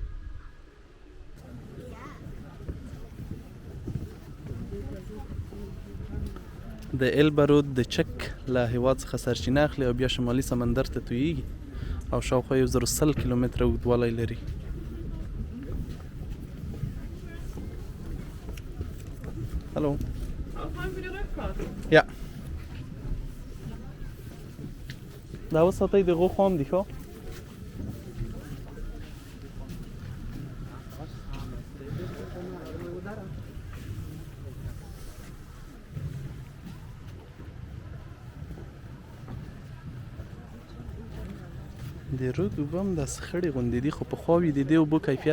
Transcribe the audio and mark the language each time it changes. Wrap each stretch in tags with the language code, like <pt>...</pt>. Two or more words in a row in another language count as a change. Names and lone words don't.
<ps>د ایلبه رود د چک له هېواد څخه سرچینه اخلي او بیا شمالي سمندر ته تویېږي او شاوخوا 1,010 کیلومتره اوږدوالی لري.</ps> <de>Hallo. Aufräumen für die Rückfahrt. Ja.</de> <ps>دا وساتئ د هغو خام دي ښه د رود اوبه هم داسې خړې غوندې دي خو پخوا وي د دې اوبو کیفیت</ps>